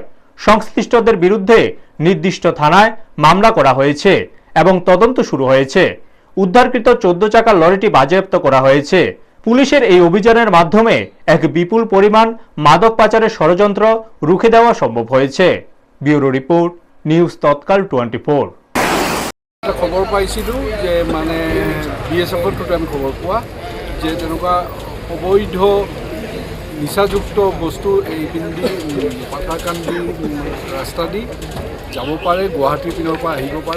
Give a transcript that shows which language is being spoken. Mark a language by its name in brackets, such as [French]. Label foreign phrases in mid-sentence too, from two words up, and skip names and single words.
[Bangla] সংশ্লিষ্টদের বিরুদ্ধে নির্দিষ্ট থানায় মামলা করা হয়েছে এবং তদন্ত শুরু হয়েছে। উদ্ধারকৃত 14 চাকার লরিটি বাজেয়াপ্ত করা হয়েছে। পুলিশের এই অভিযানের মাধ্যমে এক বিপুল পরিমাণ মাদক পাচারের ষড়যন্ত্র রুখে দেওয়া সম্ভব হয়েছে। ব্যুরো রিপোর্ট, নিউজ তৎকাল 24। [Assamese] খবৰ পাইছিলোঁ যে মানে বিএছএফৰ টোতে আমি খবৰ পোৱা যে তেনেকুৱা অবৈধ নিচাযুক্ত বস্তু এই পিন্ধি পাথাৰকান্দি ৰাস্তা দি যাব পাৰে, গুৱাহাটীৰ পিনৰ পৰা আহিব পাৰে।